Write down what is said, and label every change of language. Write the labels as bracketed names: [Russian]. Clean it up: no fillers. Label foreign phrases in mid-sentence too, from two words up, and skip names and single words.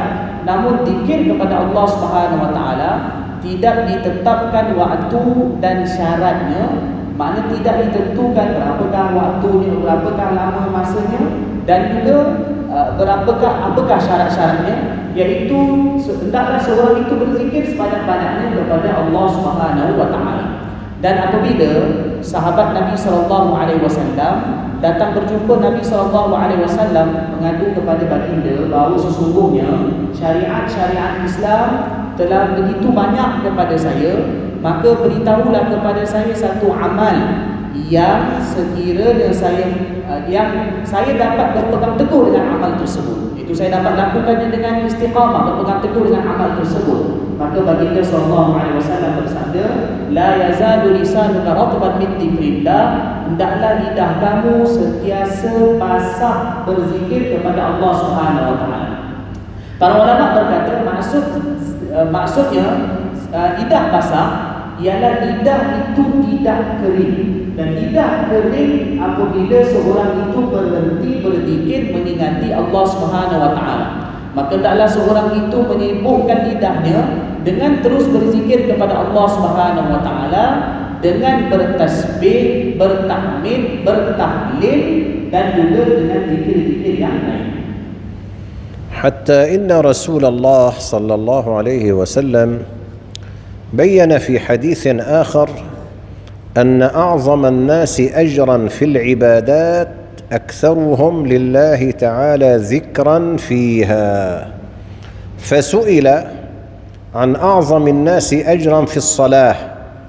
[Malay] Namun zikir kepada Allah [Arabic] سبحانه وتعالى [Malay] tidak ditetapkan waktu dan syaratnya, makna tidak ditentukan berapakah waktunya, berapakah lama masanya dan juga apakah syarat-syaratnya, iaitu hendaklah seorang itu berzikir sebanyak-banyaknya kepada Allah [Arabic] سبحانه وتعالى. [Malay] Dan apabila sahabat Nabi SAW datang berjumpa Nabi SAW mengadu kepada baginda bahawa sesungguhnya syariat-syariat Islam telah begitu banyak kepada saya, maka beritahulah kepada saya satu amal yang sekiranya saya dapat berpegang teguh dengan amal tersebut. Itu saya dapat lakukannya dengan istiqamah, berpegang teguh dengan amal tersebut. Maka baginda SAW bersabda, [Arabic] لا يزال لسانك رطبا من ذكر الله. [Malay] Hendaklah lidah kamu sentiasa basah berzikir kepada Allah [Arabic] سبحانه وتعالى. [Malay] Para ulama berkata maksudnya lidah basah ialah lidah itu tidak kering. Dan lidah kering apabila seorang itu berhenti berzikir mengingati Allah [Arabic] سبحانه وتعالى. [Malay] Maka hendaklah seorang itu menyibukkan lidahnya dengan terus berzikir kepada Allah [Arabic] سبحانه وتعالى [Malay] dengan bertasbih, bertahmid, bertahlil dan juga dengan zikir-zikir yang lain. [Arabic] حتى إن رسول الله صلى الله عليه وسلم بين في حديث آخر أن أعظم الناس أجرا في العبادات أكثرهم لله تعالى ذكرا فيها، فسئل عن أعظم الناس أجرا في الصلاة.